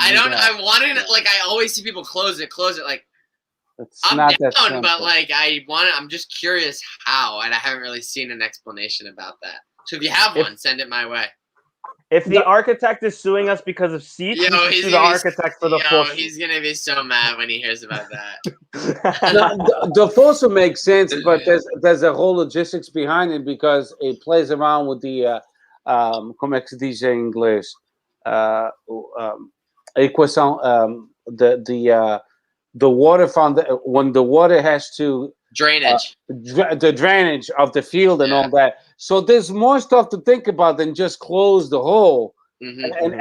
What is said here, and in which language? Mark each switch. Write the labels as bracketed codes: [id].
[en] I wanted like I always see people close it. Like I'm down, but like I'm just curious how, and I haven't really seen an explanation about that. So if you have one, send it my way. If the architect is suing us because of seats, he's the architect for the full. He's gonna be so mad when he hears about that. The Fossa makes sense, but there's a whole logistics behind it because it plays around with the [pt] como é que se diz em inglês? A equação, [en] the water when the water has to drainage, the drainage of the field and all that. So there's more stuff to think about than just close the hole. Mm-hmm.